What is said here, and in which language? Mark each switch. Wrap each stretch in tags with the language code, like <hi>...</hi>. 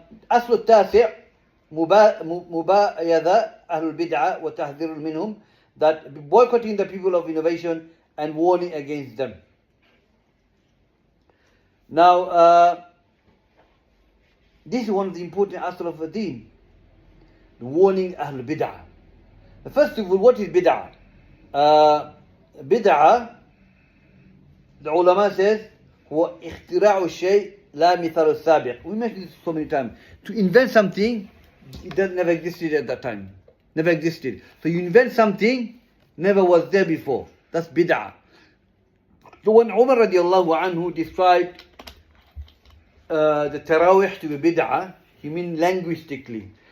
<ar>أصل التاسع مبايذة أهل البدعة وتحذير منهم,</ar> <en>that boycotting the people of innovation and warning against them. Now, this is one of the important aspects of the deen, the warning Ahl Bid'ah. First of all, what is Bid'ah?</en> <ar>Bid'ah,</ar> <en>the ulama says,</en> <ar>هو اختراع الشيء لا مثال السابق.</ar> <en>We mentioned this so many times. To invent something, it never existed at that time. Never existed. So you invent something, never was there before. That's Bid'ah. So when Umar radiallahu anhu described the Tarawih to be Bid'ah, he means linguistically.</en>